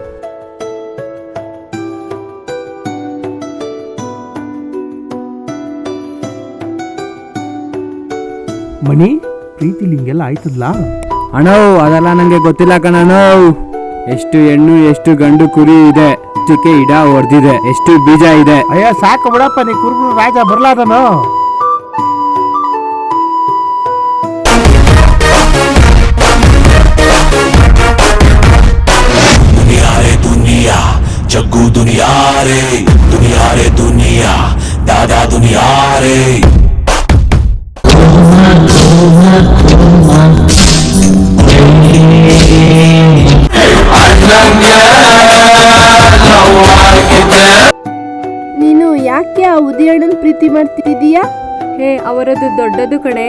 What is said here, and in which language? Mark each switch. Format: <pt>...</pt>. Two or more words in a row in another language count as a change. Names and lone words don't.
<kn>ಮಣಿ, ಪ್ರೀತಿಲಿ ಹಿಂಗೆಲ್ಲ ಆಯ್ತದ್ಲಾ? ಅಣ್ಣವ್ ಅದೆಲ್ಲ ನಂಗೆ ಗೊತ್ತಿಲ್ಲ ಕಣಣ್ಣವ್. ಎಷ್ಟು ಹೆಣ್ಣು ಎಷ್ಟು ಗಂಡು ಕುರಿ ಇದೆ, ಎಷ್ಟಕ್ಕೆ ಇಡ ಹೊಡೆದಿದೆ, ಎಷ್ಟು ಬೀಜ ಇದೆ. ಅಯ್ಯ ಸಾಕು ಬಿಡಪ್ಪ, ನೀ ಕುರುಬರು ರಾಜ ಬರ್ಲಾದನು.</kn> <hi>दुनिया जग्गू दुनिया रे दुनिया दादा दुनिया रे.</hi> <kn>ನೀನು ಯಾಕೆ ಆ ಉದಯಣ್ಣನ ಪ್ರೀತಿ ಮಾಡ್ತಿದೀಯಾ? ಅವರದು ದೊಡ್ಡದು ಕಣೆ.</kn>